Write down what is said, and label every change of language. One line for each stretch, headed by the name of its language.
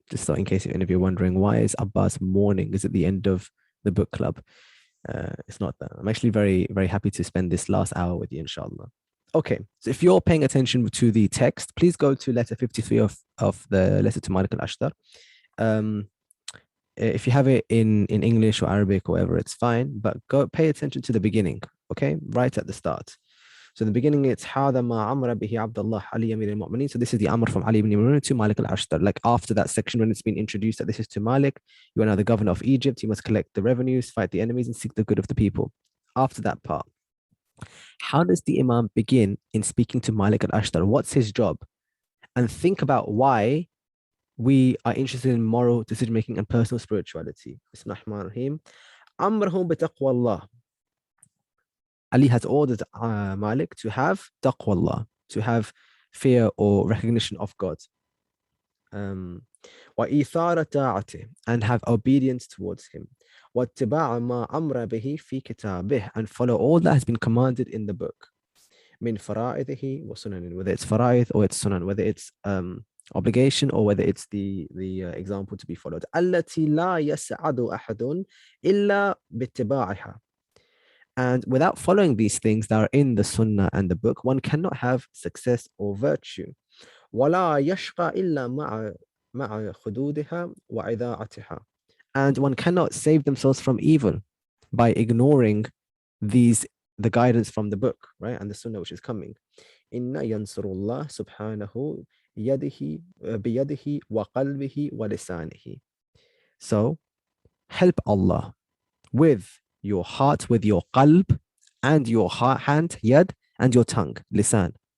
English: Just so in case any of you are wondering, why is Abbas mourning? Is it the end of the book club? It's not that. I'm actually very, very happy to spend this last hour with you, inshallah. Okay, so if you're paying attention to the text, please go to letter 53 of the letter to Malik al-Ashtar. Um, if you have it in English or Arabic or whatever, it's fine, but go pay attention to the beginning, okay? Right at the start. So in the beginning, it's
Arabic: هذا ما أمر به عبد الله علي أمير المؤمنين.
English: So this is the Amr from Ali ibn Imran to Malik al-Ashtar. Like after that section, when it's been introduced that this is to Malik, you are now the governor of Egypt. You must collect the revenues, fight the enemies, and seek the good of the people. After that part, how does the Imam begin in speaking to Malik al-Ashtar? What's his job? And think about why we are interested in moral decision making and personal spirituality. Bismillahirrahmanirrahim. Amrahum bitaqwa Allah. Ali has ordered Malik to have taqwa Allah, to have fear or recognition of God.
Arabic: وإيثار طاعته,
English: and have obedience towards him.
Arabic: واتباع ما أمر به في كتابه,
English: and follow all that has been commanded in the book.
Arabic: من فرائضه وسنن,
English: whether it's fara'id or it's sunan, whether it's obligation or whether it's the example to be followed.
Arabic: التي لا يسعد أحد إلا باتباعها.
English: And without following these things that are in the sunnah and the book, one cannot have success or virtue.
Arabic: ولا يشقى إلا مع خدودها وإذاعتها.
English: And one cannot save themselves from evil by ignoring the guidance from the book, right? And the sunnah which is coming.
Arabic: إن ينصر الله سبحانه بيده وقلبه ولسانه.
English: So help Allah with your heart, with your qalb, and your hand, yad, and your tongue, lisan.